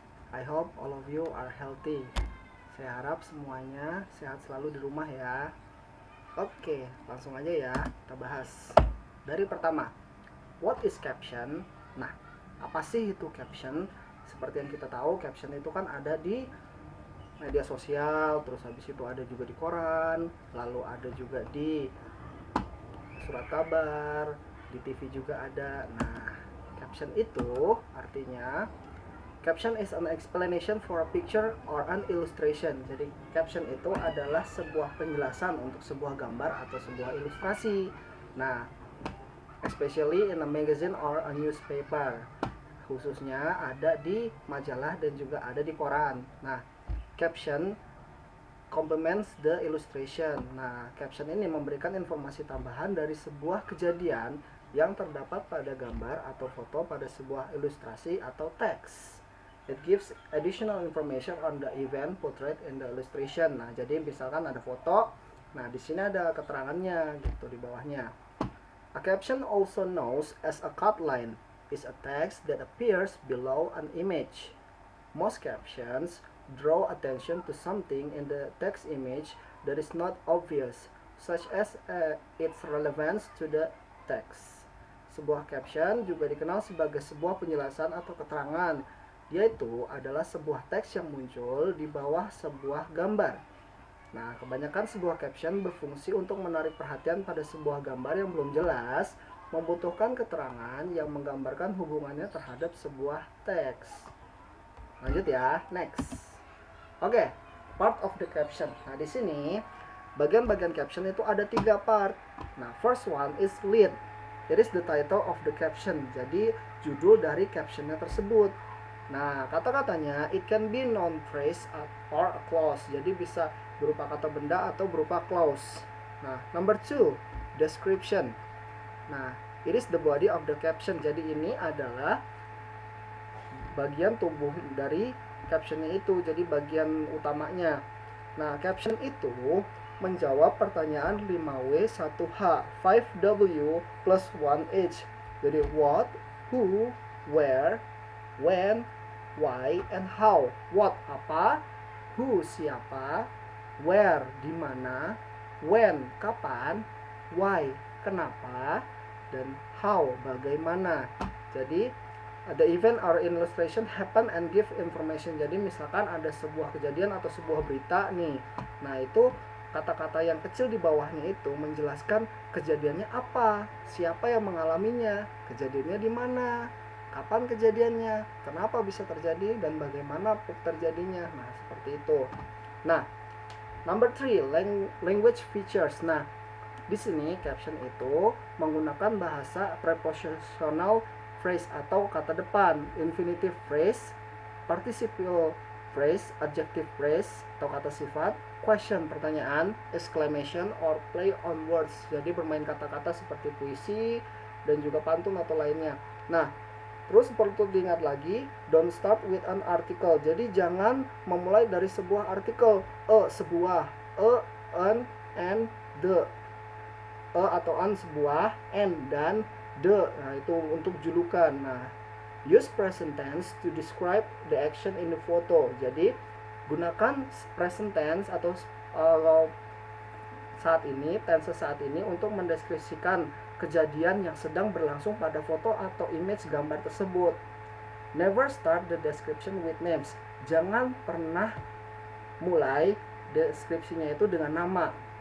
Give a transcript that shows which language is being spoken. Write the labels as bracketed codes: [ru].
[en] I hope all of you are healthy. [id] Saya harap semuanya sehat selalu di rumah ya. Oke, langsung aja ya kita bahas. Dari pertama, [en] what is caption? [id] Nah, apa sih itu caption? Seperti yang kita tahu, caption itu kan ada di media sosial, terus habis itu ada juga di koran, lalu ada juga di surat kabar, di TV juga ada. Nah, caption itu artinya [en] caption is an explanation for a picture or an illustration. [id] Jadi caption itu adalah sebuah penjelasan untuk sebuah gambar atau sebuah ilustrasi. [en] Nah, especially in a magazine or a newspaper. [id] Khususnya ada di majalah dan juga ada di koran. [en] Nah, caption complements the illustration. [id] Nah, caption ini memberikan informasi tambahan dari sebuah kejadian yang terdapat pada gambar atau foto pada sebuah ilustrasi atau teks. [en] It gives additional information on the event portrayed in the illustration. [id] Nah, jadi misalkan ada foto, nah di sini ada keterangannya gitu di bawahnya. [en] A caption, also known as a cut-line, is a text that appears below an image. Most captions draw attention to something in the text image that is not obvious, such as its relevance to the text. [id] Sebuah caption juga dikenal sebagai sebuah penjelasan atau keterangan, yaitu adalah sebuah teks yang muncul di bawah sebuah gambar. Nah, kebanyakan sebuah caption berfungsi untuk menarik perhatian pada sebuah gambar yang belum jelas, membutuhkan keterangan yang menggambarkan hubungannya terhadap sebuah teks. Lanjut ya, [en] next. Oke, part of the caption. [id] Nah, di sini bagian-bagian caption itu ada 3 part. [en] Nah, first one is lead. It is the title of the caption. [id] Jadi, judul dari captionnya tersebut. Nah, kata-katanya [en] it can be noun phrase or a clause. [id] Jadi bisa berupa kata benda atau berupa clause. Nah, [en] number 2, description. Nah, it is the body of the caption. [id] Jadi ini adalah bagian tubuh dari captionnya itu, jadi bagian utamanya. Nah, caption itu menjawab pertanyaan 5W 1H, 5W plus 1H. [en] Jadi what, who, where, when, why, and how. [id] What apa, who siapa, where di mana, when kapan, why kenapa, dan how bagaimana. [en] Jadi the event or illustration happen and give information. [id] Jadi misalkan ada sebuah kejadian atau sebuah berita nih. Nah, itu kata-kata yang kecil di bawahnya itu menjelaskan kejadiannya apa, siapa yang mengalaminya, kejadiannya di mana, kapan kejadiannya, kenapa bisa terjadi, dan bagaimana terjadinya. Nah, seperti itu. [en] Nah, number 3, language features. [id] Nah, di sini caption itu menggunakan bahasa prepositional phrase atau kata depan, infinitive phrase, participial phrase, adjective phrase atau kata sifat, question pertanyaan, exclamation or play on words. Jadi bermain kata-kata seperti puisi dan juga pantun atau lainnya. Nah, terus perlu diingat lagi, [en] don't start with an article. [id] Jadi jangan memulai dari sebuah artikel, sebuah, an, the, atau an sebuah, and dan the. Nah, itu untuk julukan. [en] Nah, use present tense to describe the action in the photo. [id] Jadi gunakan present tense atau saat ini, tense saat ini untuk mendeskripsikan kejadian yang sedang berlangsung pada foto atau image gambar tersebut. [en] Never start the description with names. [id] Jangan pernah mulai deskripsinya itu dengan nama.